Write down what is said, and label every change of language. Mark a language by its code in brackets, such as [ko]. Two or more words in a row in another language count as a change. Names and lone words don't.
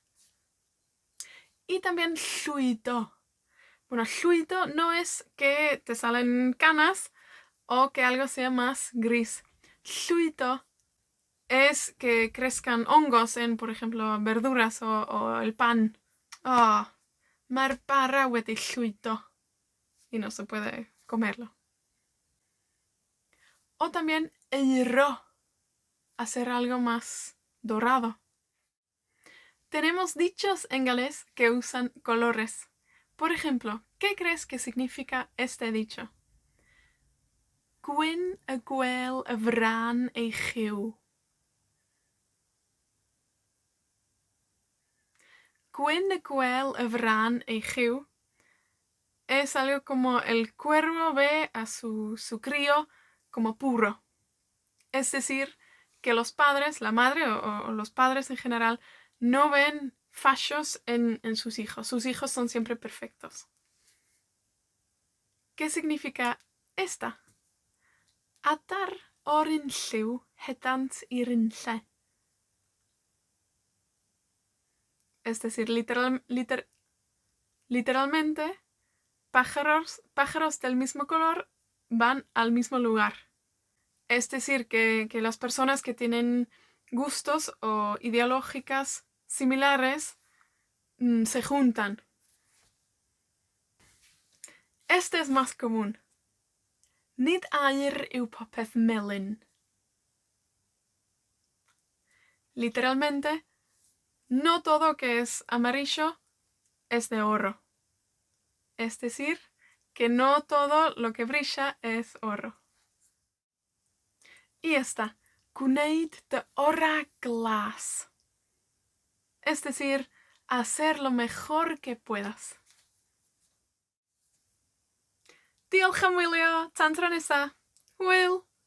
[es] Y también llwydo. Bueno, llwydo no es que te salen canas o que algo sea más gris. Llwydo es que crezcan hongos en, por ejemplo, verduras o el pan. [cy] Mae'r bara wedi llwydo. [es] Y no se puede comerlo. O también eiro, hacer algo más dorado. Tenemos dichos en galés que usan colores. Por ejemplo, ¿qué crees que significa este dicho? [cy] Gwyn y gwel y fran ei chyw. Gwyn y gwel y fran ei chyw [es] es algo como el cuervo ve a su crío como puro. Es decir, que los padres, la madre o los padres en general, no ven fallos en sus hijos. Sus hijos son siempre perfectos. ¿Qué significa esta? [cy] Adar o'r lliw hedant i'r unlle. [es] Es decir, literalmente, pájaros del mismo color van al mismo lugar. Es decir, que las personas que tienen gustos o ideológicas similares se juntan. Este es más común. [cy] Nid aur yw popeth melyn. [es] Literalmente, no todo que es amarillo es de oro. Es decir, que no todo lo que brilla es oro. Y esta, [cy] gwneud dy ora glas. [es] Es decir, hacer lo mejor que puedas. [cy] Diolch am wylio. Tan tro nesa. Hwyl!